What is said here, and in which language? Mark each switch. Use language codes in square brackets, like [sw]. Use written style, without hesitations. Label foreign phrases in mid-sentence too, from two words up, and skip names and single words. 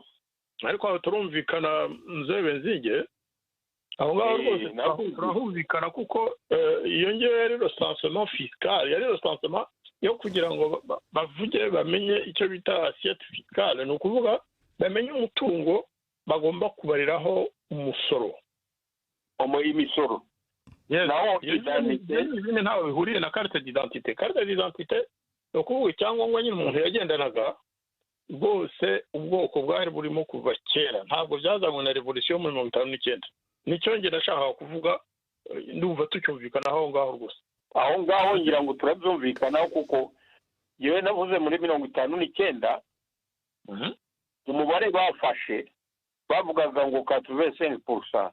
[rw] Ariko aho turumvikana Mzee Benzinge, aho ngaho rwose turahumvikana, kuko iyo ngewe yari [fr] recensement fiscal, [rw] yari recensement yo kugira ngo bavuge bamenye icyo bita [fr] assiette fiscale, [rw] ni ukuvuga bamenye umutungo bagomba kubariraho umusoro. Imisoro. Naho ibintu ntaho bihuriye na [fr] carte d'identité. Carte d'identité [rw] ni ukuvuga icyangombwa nyine umuntu yagendanaga, bwose ubwoko bwari burimo kuva kera, ntabwo byazanywe na revolution muri 1959. Nicyo nge ndashaka kuvuga, ndumva tucyumvikana aho ngaho rwose. Aho ngaho ngira ngo turabyumvikanaho, kuko yewe navuze muri 1959 umubare bafashe bavugaga ngo 85%.